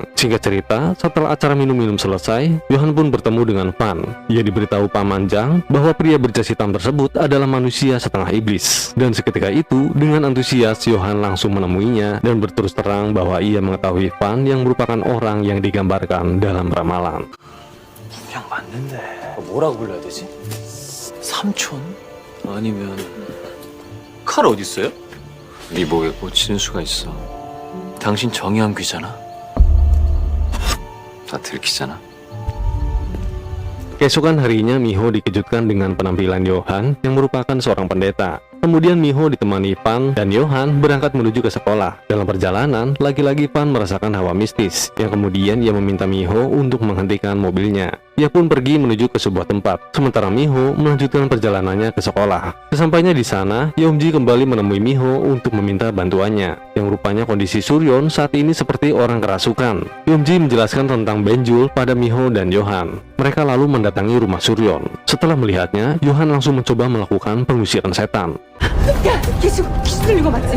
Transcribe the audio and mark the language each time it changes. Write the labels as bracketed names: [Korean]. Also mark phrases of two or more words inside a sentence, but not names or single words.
[Indonesian] Singkat cerita, setelah acara minum-minum selesai, Yohan pun bertemu dengan Fan. Ia diberitahu Paman Jang bahwa pria berjas hitam tersebut adalah manusia setengah iblis. Dan seketika itu, dengan antusias, Yohan langsung menemuinya dan berterus terang bahwa ia mengetahui Fan yang merupakan orang yang digambarkan dalam ramalan. [Korean] 그냥 맞는데 뭐라고 불러야 되지? 삼촌? 아니면 칼 어디 있어요? 네 목에 꽂히는 수가 있어. 당신 정의한 귀잖아. 다 들키잖아. [Indonesian] Keesokan harinya Miho dikejutkan dengan penampilan Johan yang merupakan seorang pendeta. Kemudian Miho ditemani Pan dan Johan berangkat menuju ke sekolah. Dalam perjalanan, lagi-lagi Pan merasakan hawa mistis, yang kemudian ia meminta Miho untuk menghentikan mobilnya. Ia pun pergi menuju ke sebuah tempat, sementara Miho melanjutkan perjalanannya ke sekolah. Sesampainya di sana, Yeomji kembali menemui Miho untuk meminta bantuannya, yang rupanya kondisi Suryon saat ini seperti orang kerasukan. Yeomji menjelaskan tentang Benjul pada Miho dan Johan. Mereka lalu mendatangi rumah Suryon. Setelah melihatnya, Johan langsung mencoba melakukan pengusiran setan. [Korean] 야, 귀신 들린 거 맞지?